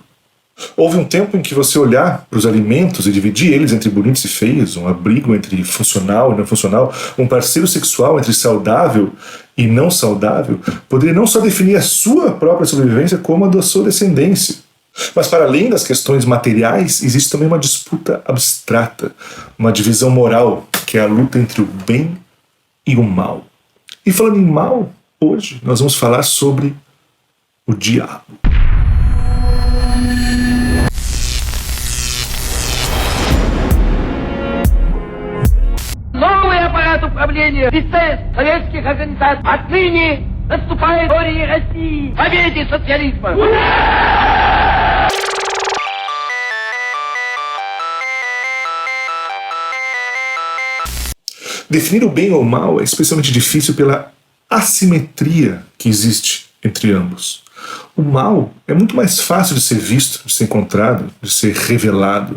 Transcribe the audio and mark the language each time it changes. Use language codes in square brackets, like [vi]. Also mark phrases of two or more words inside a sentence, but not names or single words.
[pt] Houve um tempo em que você olhar para os alimentos e dividir eles entre bonitos e feios, um abrigo entre funcional e não funcional, um parceiro sexual entre saudável e não saudável, poderia não só definir a sua própria sobrevivência, como a da sua descendência. Mas para além das questões materiais, existe também uma disputa abstrata, uma divisão moral, que é a luta entre o bem e o mal. E falando em mal, hoje nós vamos falar sobre o diabo. [ru] Новый аппарат управления естеств советских организаций отныне наступает в истории России победе социализма. [pt] Definir o bem ou o mal é especialmente difícil pela assimetria que existe entre ambos. O mal é muito mais fácil de ser visto, de ser encontrado, de ser revelado.